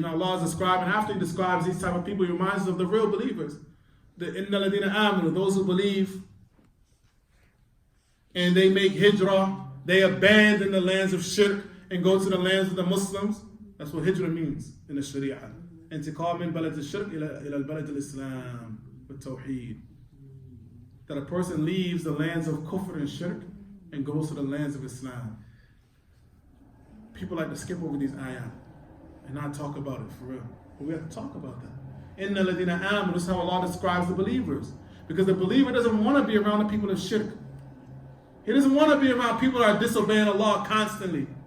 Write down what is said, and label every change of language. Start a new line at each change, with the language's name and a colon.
English: Now Allah is describing, after he describes these type of people, he reminds us of the real believers.
Arabic: إِنَّ الَّذِينَ آمَنُوا,
English: those who believe, and they make hijrah, they abandon the lands of shirk and go to the lands of the Muslims. That's what hijrah means in the Sharia.
Arabic: انتقال من بلد الشرك إلى البلد الإسلام والتوحيد.
English: That a person leaves the lands of kufr and shirk and goes to the lands of Islam. People like to skip over these ayat and not talk about it for real. But we have to talk about that.
Arabic: Inna ladina amanu,
English: this is how Allah describes the believers. Because the believer doesn't want to be around the people of shirk. He doesn't want to be around people that are disobeying Allah constantly.